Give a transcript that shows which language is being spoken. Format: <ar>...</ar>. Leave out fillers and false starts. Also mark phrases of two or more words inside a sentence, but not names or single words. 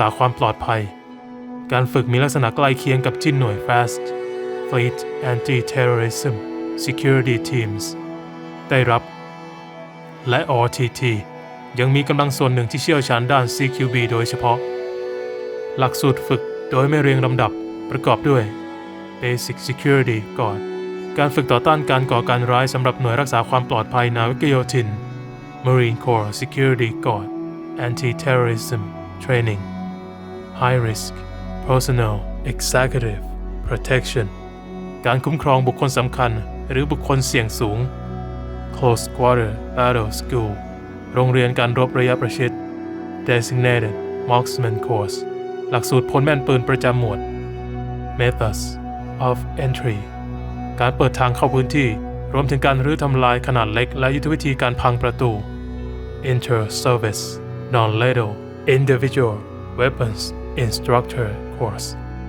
<th>ความปลอดภัยการฝึกมีลักษณะใกล้เคียงกับที่หน่วย</th> <en>FAST Fleet Anti-Terrorism Security Teams</en> <th>ได้รับและ RTT ยังมีกำลังส่วนหนึ่งที่เชี่ยวชาญด้าน CQB โดยเฉพาะหลักสูตรฝึกโดยไม่เรียงลำดับประกอบด้วย</th> <en>Basic Security</en> <th>ก่อนการฝึกต่อต้านการก่อการร้ายสำหรับหน่วยรักษาความปลอดภัยนาวิกโยธิน</th> <en>Marine Corps Security Guard Anti-Terrorism Training High Risk Personnel Executive Protection</en> <th>การคุ้มครองบุคคลสำคัญหรือบุคคลเสี่ยง สูง</th> <en>Close Quarter Battle School</en> <th>โรงเรียนการรบระยะประชิด</th> <en>Designated Marksman Course</en> <th>หลักสูตรพลแม่นปืนประจำหมวด</th> <en>Methods of Entry</en> <th>การเปิดทางเข้าพื้นที่รวมถึงการรื้อทำลายขนาดเล็กและยุทธวิธีการพังประตู</th> <en>Inter-Service Non-Lethal Individual Weapons Instructor Course</en>